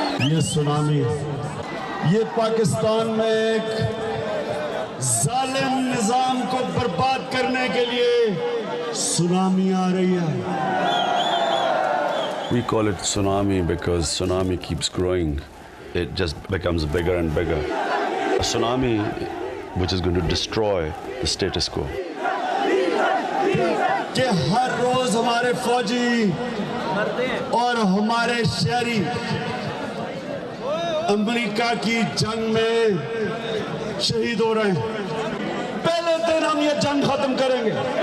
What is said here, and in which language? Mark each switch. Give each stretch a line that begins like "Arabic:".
Hindi: ये सुनामी ये पाकिस्तान में एक जालिम निजाम को बर्बाद करने के लिए सुनामी आ रही है.
English: We call it tsunami because tsunami keeps growing. It just becomes bigger and bigger. A tsunami which is going to destroy the status quo.
Hindi: कि हर रोज हमारे फौजी और हमारे शहरी अमेरिका की जंग में शहीद हो रहे हैं. पहले दिन हम ये जंग खत्म करेंगे.